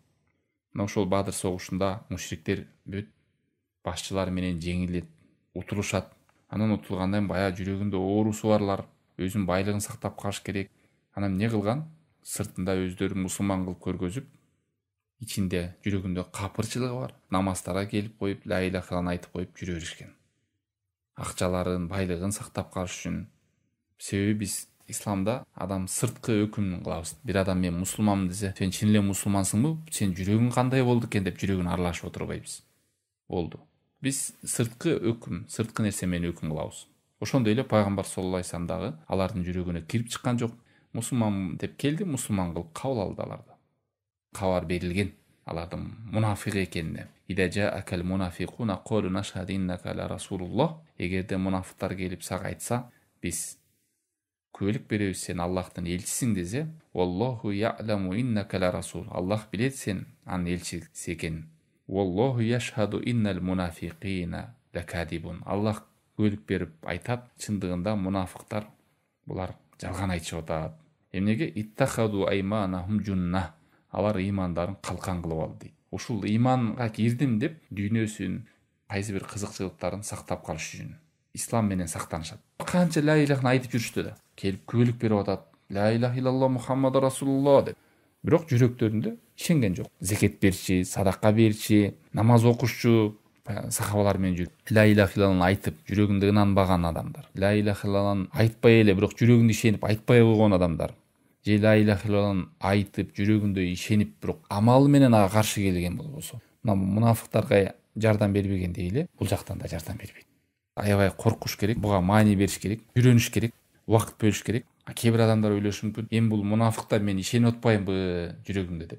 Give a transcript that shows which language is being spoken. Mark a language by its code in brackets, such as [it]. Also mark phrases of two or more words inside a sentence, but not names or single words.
[ky] Ошол Бадыр согушунда мушриктер бүт башчылар менен жеңилет, утулушат. Анан утулгандан баягы жүрөгүндө оорусу барлар өзүнүн байлыгын сактап калыш керек. Анан эмне кылган? Сыртында өздөрүн мусулман кылып көргөзүп, ичинде жүрөгүндө капырчылыгы бар. Намаздарга келип коюп, [ar] لا إله إلا الله [ky] айтып коюп жүрө беришкен. Акчаларын, байлыгын сактап калыш үчүн. Себеби биз исламда адам сырткы өкүм кылабыз. Бир адам мен мусулманмын десе, сен чын эле мусулмансыңбы? Сен жүрөгүң кандай болду экен деп жүрөгүн аралашып отурбайбыз. Болду. Биз сырткы өкүм, сырткы нерсе менен өкүм кылабыз. Ошондой эле пайгамбар [ar] صلى الله عليه وسلم [ky] дагы алардын жүрөгүнө кирип чыккан жок. Мусулман деп келди, мусулман кылып кабыл алды аларды. Кабар берилген алардын мунафик экенине. [ar] إذا جاءك المنافقون قالوا نشهد إنك لرسول الله. [ky] Эгерде мунафиктар келип сага айтса, биз күбөлүк беребиз, сен Аллахтын элчисиң десе, [ar] والله يعلم إنك لرسول. [ky] Аллах билет сен анын элчиси экенин. [ar] والله يشهد إن المنافقين لكاذبون. [ky] Аллах күбөлүк берип айтат, чындыгында мунафиктар булар жалган айтышып атат. Эмнеге? [ar] اتخذوا أيمانهم جنة. [ky] Алар ыймандарын калкан кылып алды дейт. Ушул ыйманга кирдим деп дүйнөсүн, кайсы бир кызыкчылыктарын сактап калыш үчүн ислам менен сактанышат. Канча [ar] لا إله [ky] айтып жүрүштү да, келип күбөлүк берип атат. [ar] لا إله إلا الله محمد رسول الله деп. [ky] бирок жүрөктөрүндө ишенген жок. Зекет берчи, садака берчи, намаз окушчу сахабалар менен жүрүп, [ar] لا إله إلا الله [ky] айтып, жүрөгүндө ынанбаган адамдар. [ar] لا إله إلا الله [ky] айтпай эле, бирок жүрөгүндө ишенип айтпай койгон адамдар. Же [ar] لا إله إلا الله [ky] айтып, жүрөгүндө ишенип, бирок амалы менен ага каршы келген болбосо, мына мунафыктарга жардам бербегендей эле бул жактан да жардам бербейт. Аябай коркуш керек, буга маани бериш керек, үйрөнүш керек, убакыт бөлүш керек. Кээ бир адамдар ойлошу мүмкүн, эми бул мунафыктар мен ишенип атпаймынбы жүрөгүмдө деп.